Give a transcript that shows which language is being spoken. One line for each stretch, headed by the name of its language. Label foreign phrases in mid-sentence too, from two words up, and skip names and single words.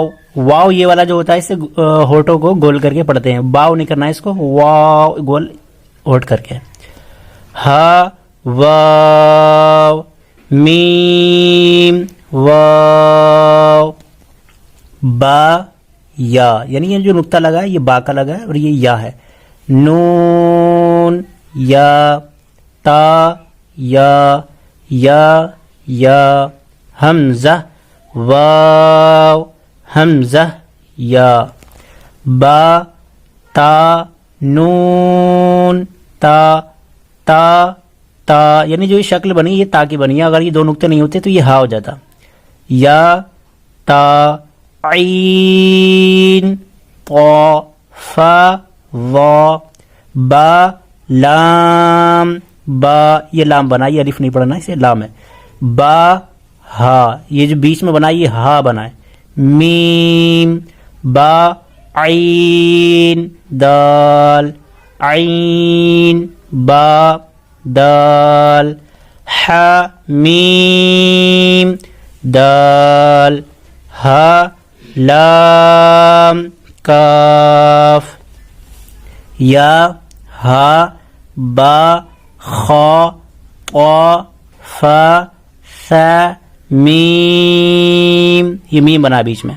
Urdu: واو یہ والا جو ہوتا ہے اسے ہونٹوں کو گول کر کے پڑھتے ہیں, باؤ نہیں کرنا ہے اس کو, واو گول ہونٹ کر کے. ہا واو میم واو با یا, یعنی یہ جو نقطہ لگا ہے یہ با کا لگا ہے اور یہ یا ہے. نون یا تا یا یا یا حمزہ واو حمزہ یا. با تا نون تا تا تا, یعنی جو یہ شکل بنی یہ تا کی بنی ہے, اگر یہ دو نقطے نہیں ہوتے تو یہ ہا ہو جاتا. یا تا عین طا فا ضا با لام با, یہ لام بنا, یہ الف نہیں پڑھنا اسے لام ہے. با ہا, یہ جو بیچ میں بنا یہ ہا بنا ہے. میم با عین دال عین با دال حا میم دال ہا لام کاف یا ہا با خا طا فا ثا میم, یہ میم بنا بیچ میں.